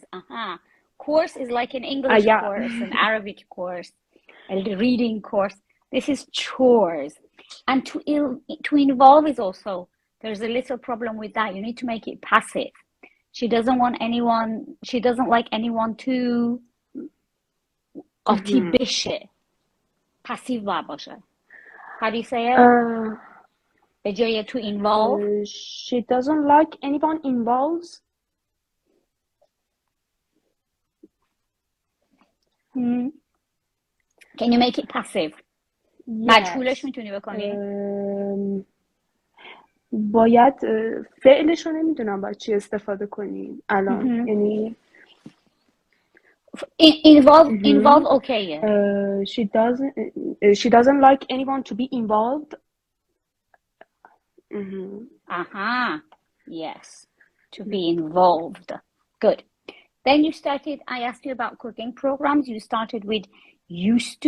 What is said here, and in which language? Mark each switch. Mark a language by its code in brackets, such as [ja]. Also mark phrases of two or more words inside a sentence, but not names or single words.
[en] Course is like an English course, an Arabic course, a reading course. This is chores. And to involve is also, there's a little problem with that. You need to make it passive. She doesn't want anyone, she doesn't like anyone to [fa] قاطی بشه. پسیو باید باشه. [en] How do you say it? [fa] به جای [en] to involve. She doesn't like anyone involved. Can you make it passive? [fa] مجهولش میتونی بکنی؟ باید فعلش رو نمیدونم باید چی استفاده کنیم الان. یعنی [en] involve okay. She doesn't like anyone to be involved. Yes, to be involved. Good. Then you started, I asked you about cooking programs. You started with used to.